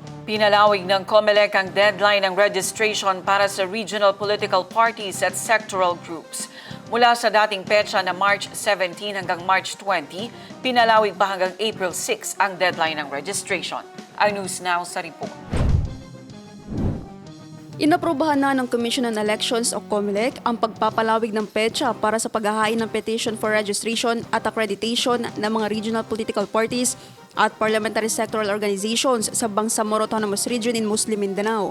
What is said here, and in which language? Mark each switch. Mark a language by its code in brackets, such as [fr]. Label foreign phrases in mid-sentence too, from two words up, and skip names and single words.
[tl] Pinalawig ng COMELEC ang deadline ng registration para sa [en] regional political parties [tl] at [en] sectoral groups. [tl] Mula sa dating petsa na March 17 hanggang March 20, pinalawig pa hanggang April 6 ang deadline ng registration. Ang News Now sa report. Inaprubahan na ng Commission on Elections o COMELEC ang pagpapalawig ng petsa para sa paghahain ng [en] petition for registration [tl] at accreditation ng mga [en] regional political parties [tl] at [en] parliamentary sectoral organizations [tl] sa Bangsamoro Autonomous Region in Muslim Mindanao.